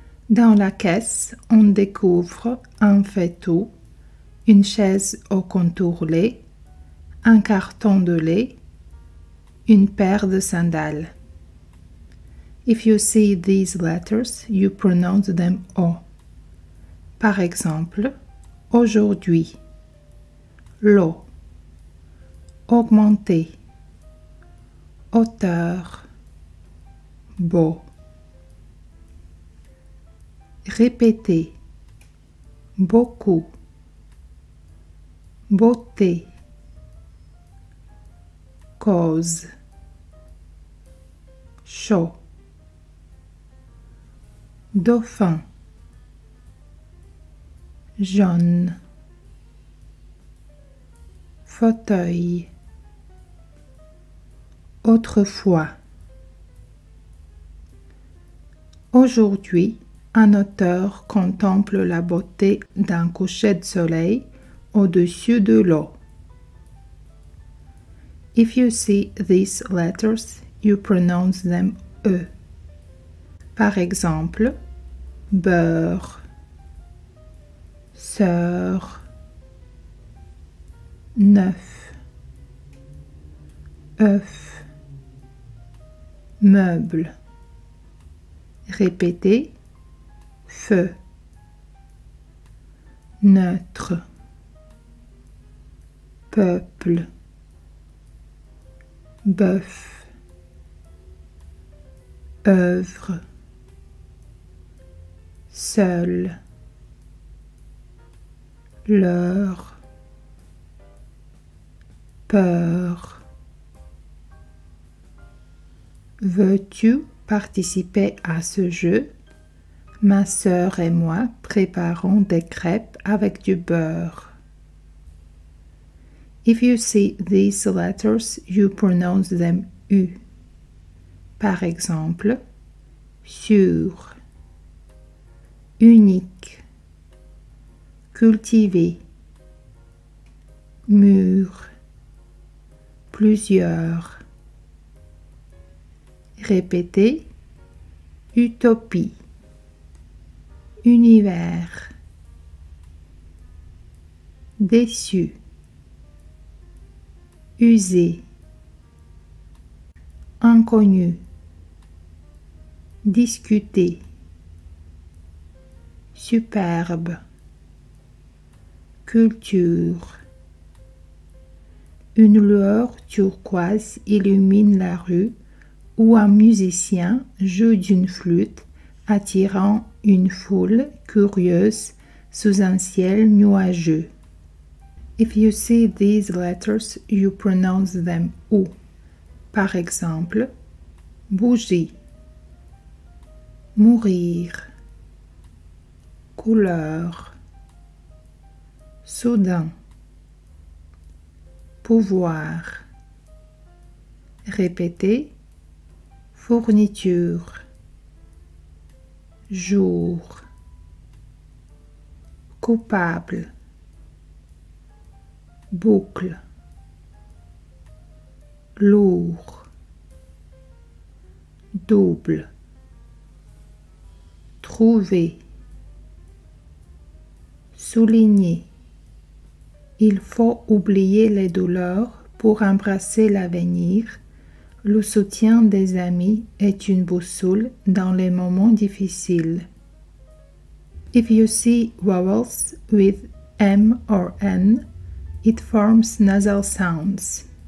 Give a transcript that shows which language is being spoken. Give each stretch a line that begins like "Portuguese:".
French: Dans la caisse, on découvre un faitout, une chaise au contour lait, un carton de lait, une paire de sandales.
English: If you see these letters, you pronounce them O.
French: Par exemple, aujourd'hui, l'eau, augmenter, hauteur, beau. Répéter, beaucoup, beauté, cause, chaud. Dauphin, jaune, fauteuil, autrefois. Aujourd'hui, un auteur contemple la beauté d'un coucher de soleil au-dessus de l'eau.
English: If you see these letters, you pronounce them E.
French: Par exemple, beurre, sœur, neuf, œuf, meuble. Répétez, feu, neutre, peuple, bœuf, œuvre, seul, l'heure, peur. Veux-tu participer à ce jeu? Ma sœur et moi préparons des crêpes avec du beurre.
English: If you see these letters, you pronounce them U.
French: Par exemple, sûr, unique, cultiver, mur, plusieurs. Répétez, utopie, univers, déçu, usé, inconnu, discuter, superbe, culture. Une lueur turquoise illumine la rue où un musicien joue d'une flûte, attirant une foule curieuse sous un ciel nuageux.
English: If you see these letters, you pronounce them OU.
French: Par exemple, bougie, mourir, couleur, soudain, pouvoir. Répétez, fourniture, jour, coupable, boucle, lourd, double, trouver, souligner. Il faut oublier les douleurs pour embrasser l'avenir. Le soutien des amis est une boussole dans les moments difficiles.
English: If you see vowels with M or N, it forms nasal sounds.